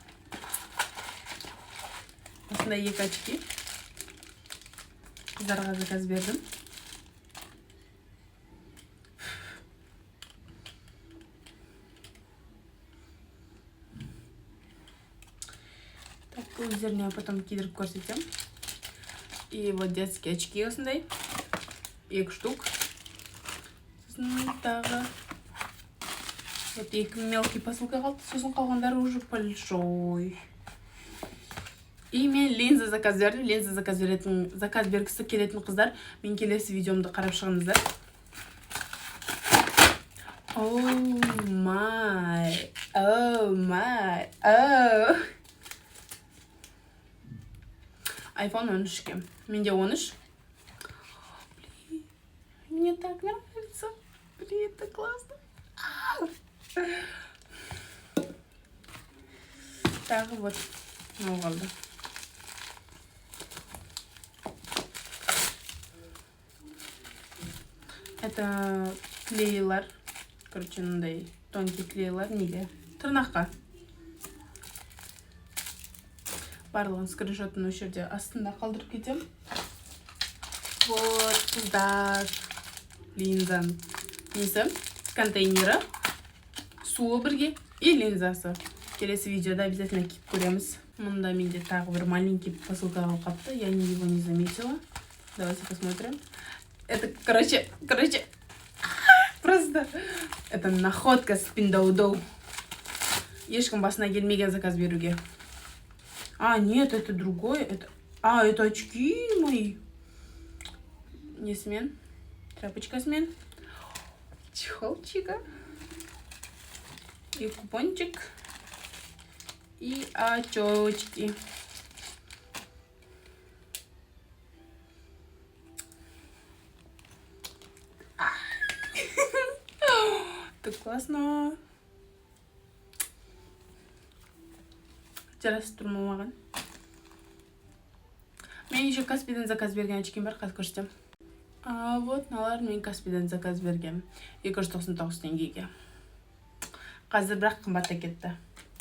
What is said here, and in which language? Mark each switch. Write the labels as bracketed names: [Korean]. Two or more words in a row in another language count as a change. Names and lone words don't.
[Kazakh] Осындай 2 очки. Қыздарға заказ бердім. Так, өздеріне потом кидіріп көрсетем. [Russian] И вот детские очки осындай. [Kazakh] 2 штук. Сосын тағы. [Russian] Вот 2 мелкий посылка қалды. [Kazakh] Сосын қалғандары [Russian] уже большой. [Kazakh] И мен линза заказ бердім. Линза заказ бергісі келетін қыздар. Мен келесі видеомды қарап шығыңыздар. [English] Oh my. [Kazakh] iPhone 13. Менде 13. [Russian] Блин, мне так нравится. Блин, это классно. Так вот, ну ладно. Это клейлар. [Kazakh] Короче, мындай тонкий клейлар неге? Тырнаққа. Барлығын скриншотын осы жерде астында қалдырып кетем. Вот, қыздар. Линзаның несі? Контейнері. Суы бірге. И линзасы. Келесі видеода обязательно киіп көреміз. Мұнда менде тағы бір маленький посылка қалыпты. [Russian] Я его не заметила. Давайте посмотрим. Это, короче, просто это находка с пиндаудоу. [Kazakh] Ешкім басына келмеген заказ беруге. [Russian] А, нет, это другое. Это очки мои. [Kazakh] Несмен. Тряпочкасмен. [Russian] Чехолчика. И купончик. И очечки. Так классно. [Kazakh] Жарасып тұрмамаған. Мен еще Каспийден заказ берген очкем бар, қазір көрсетем. Вот, мыналар мен Каспийден заказ бергем. 299 теңгеге. Қазір бірақ қымбатта кетті.